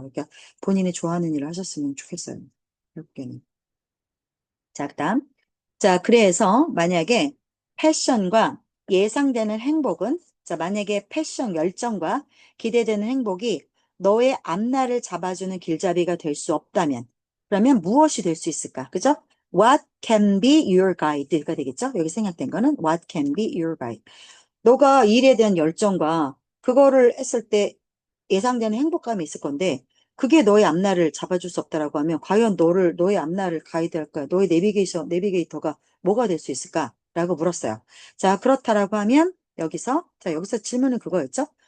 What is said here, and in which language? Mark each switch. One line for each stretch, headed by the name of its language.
Korean: 그러니까 본인이 좋아하는 일을 하셨으면 좋겠어요. 결국에는. 자, 그다음. 자, 그래서 만약에 패션과 예상되는 행복은 자, 만약에 패션 열정과 기대되는 행복이 너의 앞날을 잡아주는 길잡이가 될 수 없다면 그러면 무엇이 될 수 있을까? 그죠?
English: What can be your guide
Korean: 가 되겠죠? 여기 생략된 거는 What can be your guide. 너가 일에 대한 열정과 그거를 했을 때 예상되는 행복감이 있을 건데 그게 너의 앞날을 잡아줄 수 없다라고 하면 과연 너의 앞날을 가이드할 거야. 너의 내비게이터가 뭐가 될 수 있을까라고 물었어요. 자, 그렇다라고 하면 여기서 질문은 그거였죠.